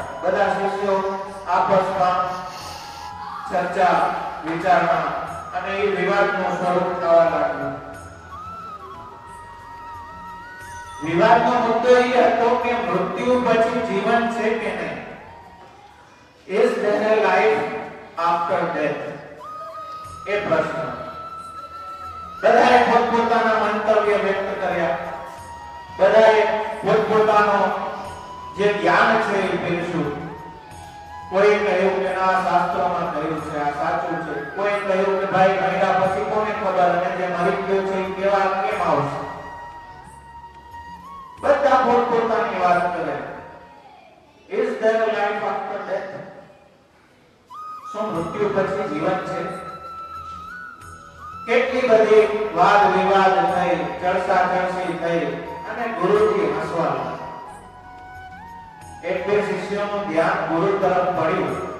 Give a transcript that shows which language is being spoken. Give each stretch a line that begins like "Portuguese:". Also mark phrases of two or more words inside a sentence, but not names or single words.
Gujarati: બધા શિષ્યો આપસમાં ચર્ચા વિચારણા અને એ વિવાદનું સ્વરૂપ થવા લાગ્યું. વિવાદનો મુદ્દો એ હતો કે મૃત્યુ પછી જીવન છે કે નહીં.
English: Is there a life after death?
Gujarati: એ પ્રશ્ન. બધાએ પોતપોતાના મંતવ્ય વ્યક્ત કર્યા, બધાએ પોતપોતાનો જે જ્ઞાન છે એ પીરસ્યું. કોઈ કહ્યું કે આ શાસ્ત્રોમાં કહ્યું છે, આ સાચું છે. કોઈ કહ્યું કે ભાઈ મહિના પછી કોને ખબર, અને જે મરી ગયો છે એ કેવા કેમ આવશે. બધા પોતપોતાની વાત કરે.
English: Is there a life after death?
Gujarati: શું મૃત્યુ પછી જીવન છે? કેટલી બધી વાદ વિવાદ થઈ, ચર્ચા ચર્ચી થઈ અને ગુરુજી હસવા લાગ્યા. એક બે શિષ્યોનું ધ્યાન ગુરુ તરફ પડ્યું.